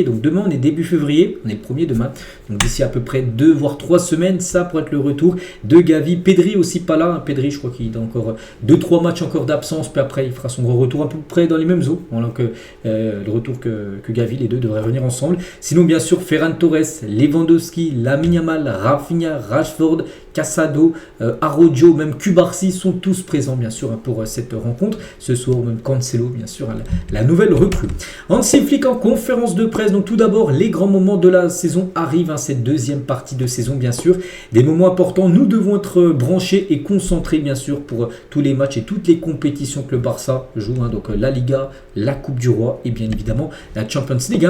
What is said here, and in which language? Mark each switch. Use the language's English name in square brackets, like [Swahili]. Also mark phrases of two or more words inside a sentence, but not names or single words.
[French] Donc demain on est début février, on est le 1er demain, donc d'ici à peu près 2 voire 3 semaines ça pourrait être le retour de Gavi. Pedri aussi pas là, Pedri je crois qu'il a encore 2-3 matchs encore d'absence, puis après il fera son gros retour à peu près dans les mêmes eaux, alors que le retour que Gavi, les deux devraient revenir ensemble. Sinon bien sûr Ferran Torres, Lewandowski, Lamine Yamal, Rafinha, Rashford, Casado, Araujo, même Cubarsí sont tous présents bien sûr pour cette rencontre ce soir, même Cancelo bien sûr, la nouvelle recrue. Hansi Flick en conférence de presse, donc tout d'abord les grands moments de la saison arrivent, cette deuxième partie de saison bien sûr, des moments importants, nous devons être branchés et concentrés bien sûr pour tous les matchs et toutes les compétitions que le Barça joue, donc la Liga, la Coupe du Roi et bien évidemment la Champions League.